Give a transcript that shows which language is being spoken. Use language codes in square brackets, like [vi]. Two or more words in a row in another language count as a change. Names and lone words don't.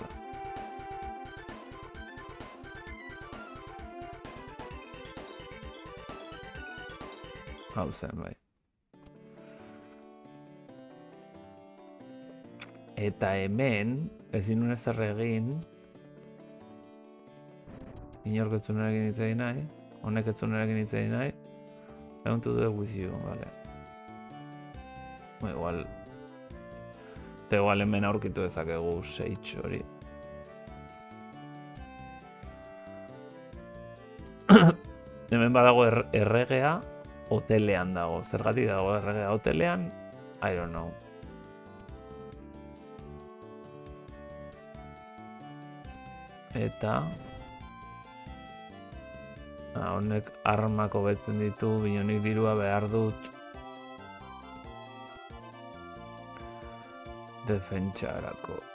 [eu] Hau zen, bai. Eta hemen, ezin nuen ezer egin, inork ez zuen egin hitz egin nahi, honek ez zuen egin hitz egin nahi, [en] I want to do it with you, [eu] vale. Igual hemen aurkitu dezakegu Sage hori. Hemen badago erregea, hotelean dago. Zergatik dago erregea hotelean? [en] I don't know. [eu] Eta honek armak hobetzen ditu, binonik dirua behar dut defentsarako.